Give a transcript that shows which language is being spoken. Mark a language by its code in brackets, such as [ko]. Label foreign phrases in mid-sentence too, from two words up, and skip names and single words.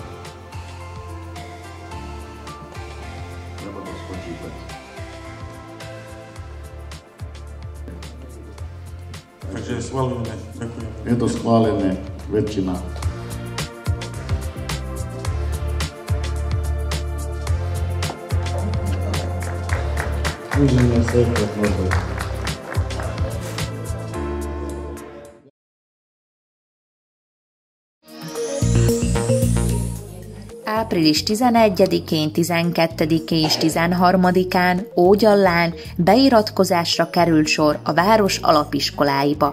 [sk] Takže schválujeme. Ďakujem. Je to schválené, väčšina. Užijeme se, možno. [hu] Április 11-én, 12-én és 13-án Ógyallán beiratkozásra került sor a város alapiskoláiba.